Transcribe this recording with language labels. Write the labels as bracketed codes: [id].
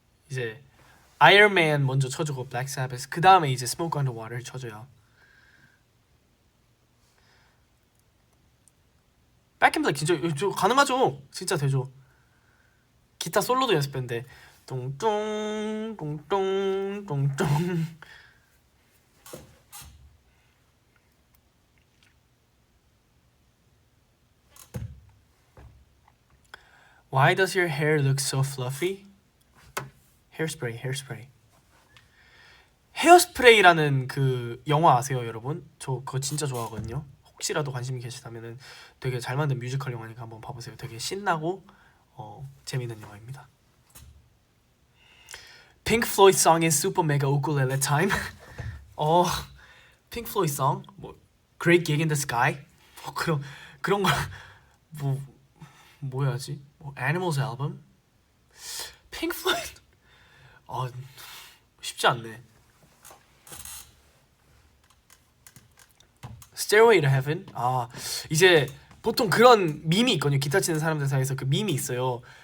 [ko] 이제 Iron Man 먼저 쳐주고 Black Sabbath. 그 다음에 이제 Smoke on the Water 쳐줘요. Back in Black 진짜 저 가능하죠. 진짜 되죠. 기타 솔로도 연습했는데 똥똥 똥똥 똥똥. [en] Why does your hair look so fluffy? Hairspray, Hairspray. [ko] 헤어스프레이라는 그 영화 아세요, 여러분? 저 그거 진짜 좋아하거든요. 혹시라도 관심이 계시다면은 되게 잘 만든 뮤지컬 영화니까 한번 봐보세요. 되게 신나고 재밌는 영화입니다. [en] Pink Floyd song is Super Mega Ukulele Time. Pink Floyd song 뭐 Great Gig in the Sky [ko] 뭐 그런 거 뭐 해야지? 뭐 Animals 앨범? Pink Floyd 쉽지 않네. [en] Stairway to Heaven. [ko] 이제 보통 그런 밈이 있거든요. 기타 치는 사람들 사이에서 그 밈이 있어요.